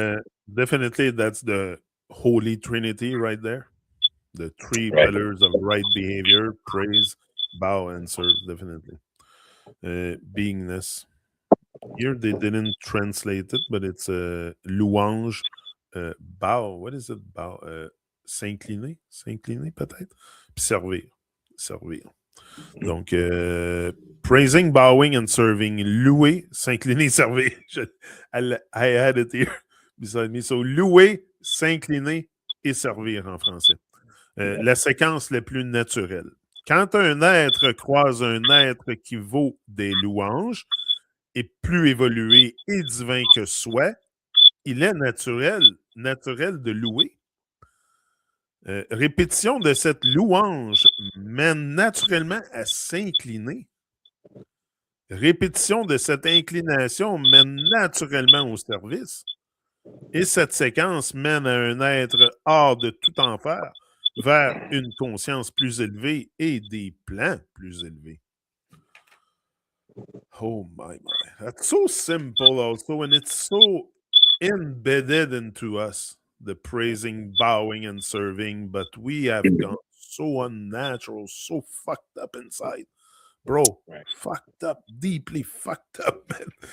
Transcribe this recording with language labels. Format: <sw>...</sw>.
<en>Uh, Definitely, that's the Holy Trinity right there. The three right. pillars of right behavior: praise, bow, and serve. Definitely, beingness. Here they didn't translate it, but it's louange, bow. What is it?</en> <fr>Bow, s'incliner, s'incliner peut-être, puis servir, servir.</fr> <en>Donc, praising, bowing, and serving.</en> <fr>Louer, s'incliner, servir.</fr> <en>I had it here beside me.</en> <fr>So, louer, s'incliner et servir en français. La séquence la plus naturelle. Quand un être croise un être qui vaut des louanges et plus évolué et divin que soi, il est naturel de louer. Répétition de cette louange mène naturellement à s'incliner. Répétition de cette inclination mène naturellement au service. Et cette séquence mène à un être hors de tout enfer vers une conscience plus élevée et des plans plus élevés.</fr> <en>Oh my. That's so simple also, and it's so embedded into us, the praising, bowing, and serving, but we have gone so unnatural, so fucked up inside, bro. Right. Fucked up, deeply fucked up, man.</en>